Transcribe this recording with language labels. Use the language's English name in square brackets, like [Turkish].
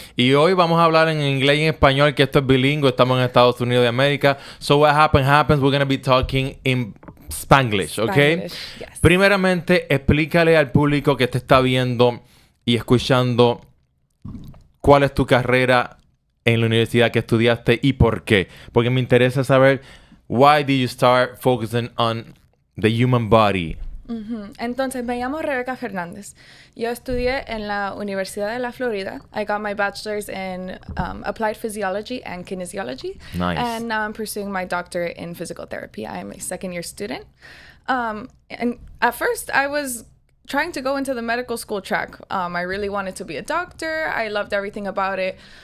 [Spanish] Y hoy vamos a hablar en inglés y en español, que esto es bilingüe. Estamos en Estados Unidos de América. [English] So what happens. We're going to be talking in Spanglish, ¿ok? Yes. [Spanish] Primeramente, explícale al público que te está viendo y escuchando cuál es tu carrera en la universidad que estudiaste y por qué. Porque me interesa saber, [English] why did you start focusing on the human body? [Spanish] Entonces, me llamo Rebeca Fernández. Yo estudié en la Universidad de la Florida. [English] I got my bachelor's in applied physiology and kinesiology. Nice. And now I'm pursuing my doctorate in physical therapy. I am a second-year student. And at first, I was trying to go into the medical school track. I really wanted to be a doctor. I loved everything about it.